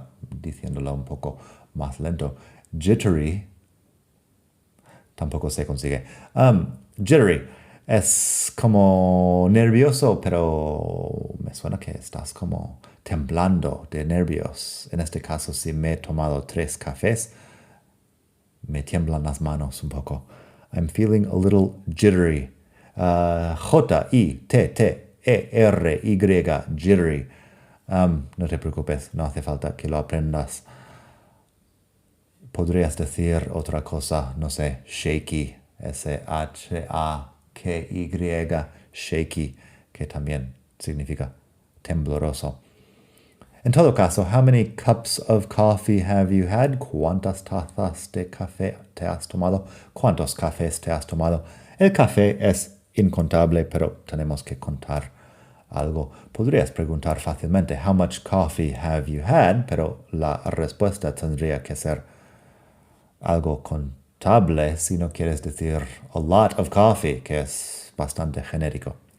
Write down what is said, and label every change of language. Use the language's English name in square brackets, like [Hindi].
[Spanish] Diciéndolo un poco más lento. Jittery. Tampoco se consigue. Jittery es como nervioso, pero me suena que estás como temblando de nervios. En este caso, si me he tomado 3 cafés, me tiemblan las manos un poco. [English] I'm feeling a little jittery. Jittery, jittery. [Spanish] No te preocupes, no hace falta que lo aprendas. Podrías decir otra cosa, no sé, shaky, shaky, shaky, que también significa tembloroso. En todo caso, [English] how many cups of coffee have you had? [Spanish] ¿Cuántas tazas de café te has tomado? ¿Cuántos cafés te has tomado? El café es incontable, pero tenemos que contar algo. Podrías preguntar fácilmente, [English] how much coffee have you had? [Spanish] Pero la respuesta tendría que ser algo contable si no quieres decir [English] a lot of coffee, [Spanish] que es bastante genérico.